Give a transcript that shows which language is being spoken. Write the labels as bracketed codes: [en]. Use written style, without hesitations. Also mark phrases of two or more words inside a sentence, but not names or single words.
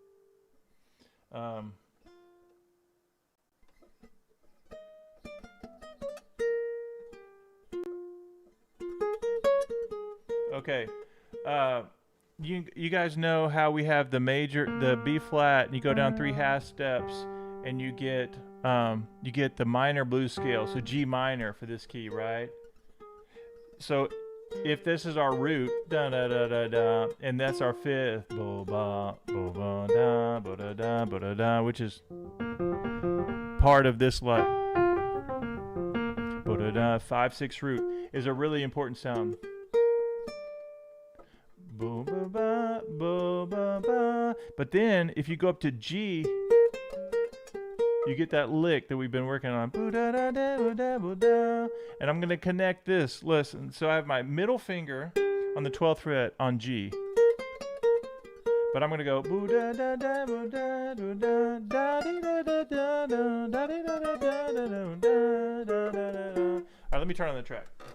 [en] Okay, you guys know how we have the B flat, and you go down 3 half steps, and you get the minor blues scale, so G minor for this key, right? So if this is our root, da da da da da, and that's our 5th, bo ba bo ba da bo da da bo da da, which is part of this like bo da da 5/6 root is a really important sound. Bo ba ba bo ba ba. But then if you go up to G, you get that lick that we've been working on. And I'm going to connect this. Listen, so I have my middle finger on the 12th fret on G. But I'm going to go. All right, let me turn on the track.